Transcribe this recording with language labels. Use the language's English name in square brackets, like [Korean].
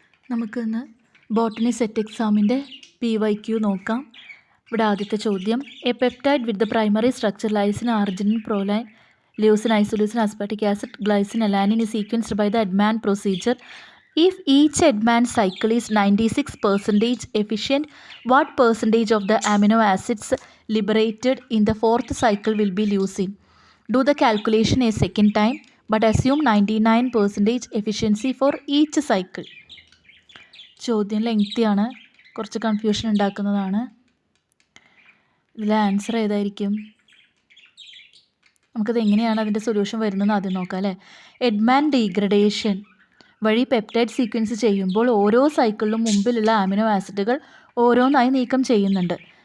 [Malayalam] നമുക്കിന്ന് botany set എക്സാമിൻ്റെ PYQ നോക്കാം. ഇവിടെ ആദ്യത്തെ ചോദ്യം, [English] A peptide with the primary structure lysine, arginine, proline, leucine, isoleucine, aspartic acid, glycine, alanine is sequenced by the Edman procedure. If each Edman cycle is 96% efficient, what percentage of the amino acids liberated in the fourth cycle will be leucine? Do the calculation a second time, but assume 99% efficiency for each cycle. [Malayalam] ചോദ്യം ലെങ്തിയാണ്, കുറച്ച് confusion ഉണ്ടാക്കുന്നതാണ്. ഇതിലെ answer ഏതായിരിക്കും? നമുക്കത് എങ്ങനെയാണ് അതിൻ്റെ solution വരുന്നതെന്ന് ആദ്യം നോക്കാം അല്ലേ. എഡ്മാൻ ഡീഗ്രഡേഷൻ വഴി പെപ്റ്റൈഡ് സീക്വൻസ് ചെയ്യുമ്പോൾ ഓരോ സൈക്കിളിലും മുമ്പിലുള്ള അമിനോ ആസിഡുകൾ ഓരോന്നായി നീക്കം ചെയ്യുന്നുണ്ട്.